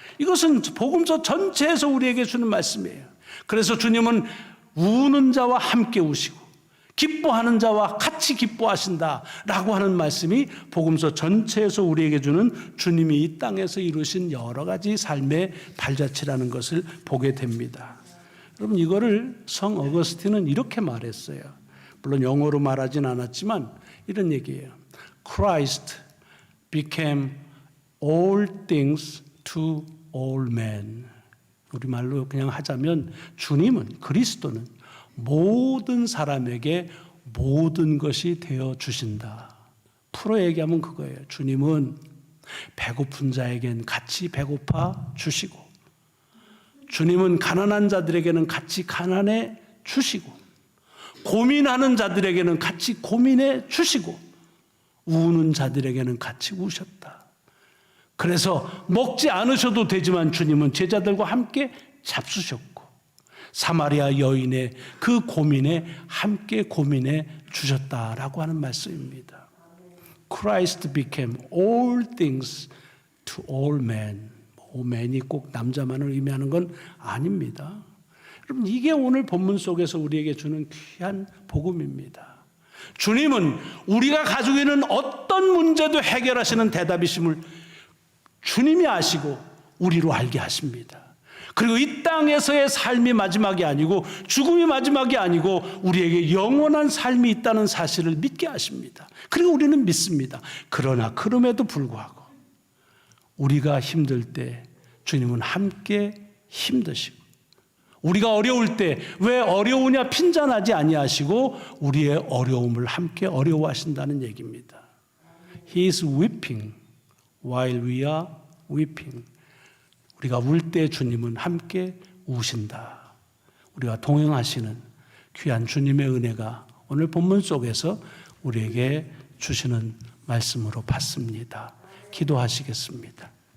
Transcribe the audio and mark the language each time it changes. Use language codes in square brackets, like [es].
[ko] 이것은 복음서 전체에서 우리에게 주는 말씀이에요. 그래서 주님은 우는 자와 함께 우시고 기뻐하는 자와 같이 기뻐하신다라고 하는 말씀이 복음서 전체에서 우리에게 주는 주님이 이 땅에서 이루신 여러 가지 삶의 발자취라는 것을 보게 됩니다. 여러분 이거를 성 어거스틴은 이렇게 말했어요. 물론 영어로 말하진 않았지만 이런 얘기예요. Christ [en] became all things to all men. [ko] 우리말로 그냥 하자면 주님은, 그리스도는 모든 사람에게 모든 것이 되어 주신다. 풀어 얘기하면 그거예요. 주님은 배고픈 자에겐 같이 배고파 주시고, 주님은 가난한 자들에게는 같이 가난해 주시고, 고민하는 자들에게는 같이 고민해 주시고, 우는 자들에게는 같이 우셨다. 그래서 먹지 않으셔도 되지만 주님은 제자들과 함께 잡수셨고, 사마리아 여인의 그 고민에 함께 고민해 주셨다라고 하는 말씀입니다. [en] Christ became all things to all men. [ko] man이 꼭 남자만을 의미하는 건 아닙니다. 여러분, 이게 오늘 본문 속에서 우리에게 주는 귀한 복음입니다. 주님은 우리가 가지고 있는 어떤 문제도 해결하시는 대답이심을 주님이 아시고 우리로 알게 하십니다. 그리고 이 땅에서의 삶이 마지막이 아니고, 죽음이 마지막이 아니고 우리에게 영원한 삶이 있다는 사실을 믿게 하십니다. 그리고 우리는 믿습니다. 그러나 그럼에도 불구하고 우리가 힘들 때 주님은 함께 힘드시고, 우리가 어려울 때 왜 어려우냐 핀잔하지 아니하시고 우리의 어려움을 함께 어려워하신다는 얘기입니다. [en] He is weeping while we are weeping. [ko] 우리가 울 때 주님은 함께 우신다. 우리가 동행하시는 귀한 주님의 은혜가 오늘 본문 속에서 우리에게 주시는 말씀으로 받습니다. 기도하시겠습니다.